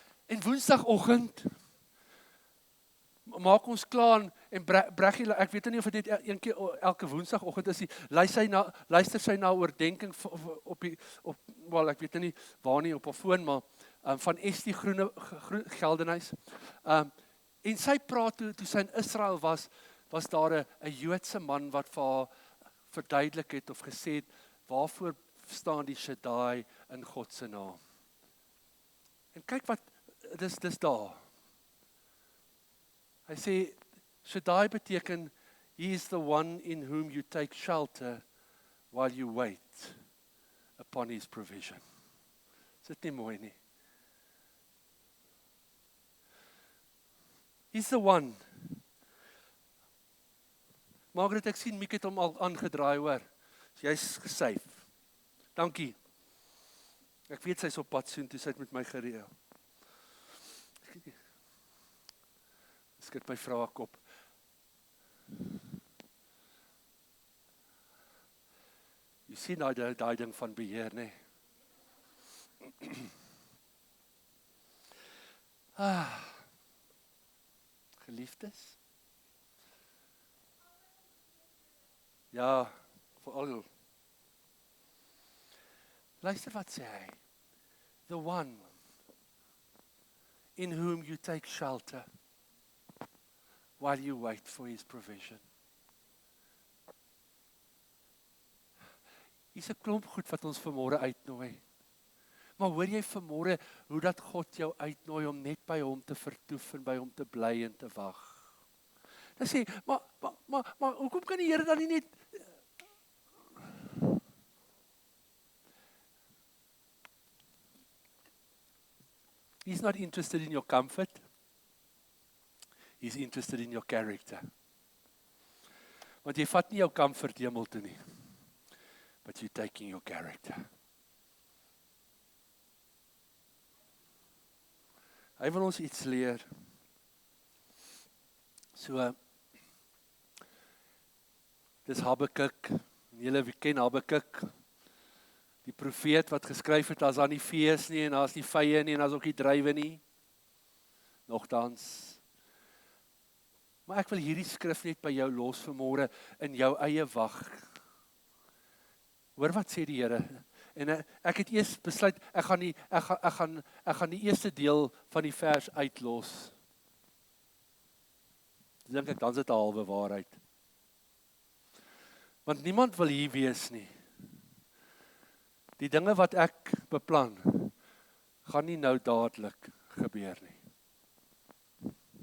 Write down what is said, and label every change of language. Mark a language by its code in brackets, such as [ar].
[af] En Woensdagoggend maak ons klaar en Breggie, ek weet nie of dit net een keer elke Woensdagoggend is, luister sy na oordenking ek weet nie waar nie op haar foon, maar van Estie Geldenhuys. En sy praat toe sy in Israel was daar 'n Joodse man wat vir haar verduidelik het of gesê het, waarvoor staan die Shaddai in God se naam. En kyk wat, dis daar. Hy sê, Shaddai beteken, [en] he is the one in whom you take shelter while you wait upon his provision. [af] Is dit nie mooi nie? [en] He's the one. [af] Margaret, ek sien Miek het hom al aangedraai, hoor. Jy's gesyf. Dankie. Ek weet sy's op pad soontoe, sy het met my gereël. Skud my vrou haar kop. Jy sien daai ding van beheer, né? Geliefdes? Ja, veral. Luister wat sê hy. [en] The one in whom you take shelter while you wait for his provision. [af] Hier's 'n klomp goed wat ons vanmôre uitnooi. Maar hoor jy vanmôre hoe dat God jou uitnooi om net by hom te vertoef en by hom te bly en te wag? Dan sê, maar hoekom kan die Here dan nie net [en] He's not interested in your comfort. He's interested in your character. [af] Want jy vat nie jou comfort hemel toe nie. [en] But you're taking your character. [af] Hy wil ons iets leer. So, dis Habakuk. Julle ken Habakuk. Die profeet wat geskryf het, as daar nie vee is nie, en daar's nie vye nie, en daar's ook nie druiwe nie. Nogtans. Maar ek wil hierdie skrif net by jou los vanmôre, in jou eie wag. Hoor wat sê die Here? En ek het eers besluit, ek gaan die eerste deel van die vers uitlos. Dink ek, dan is dit 'n halwe waarheid. Want niemand wil hier wees nie. Die dinge wat ek beplan, gaan nie nou dadelik gebeur nie.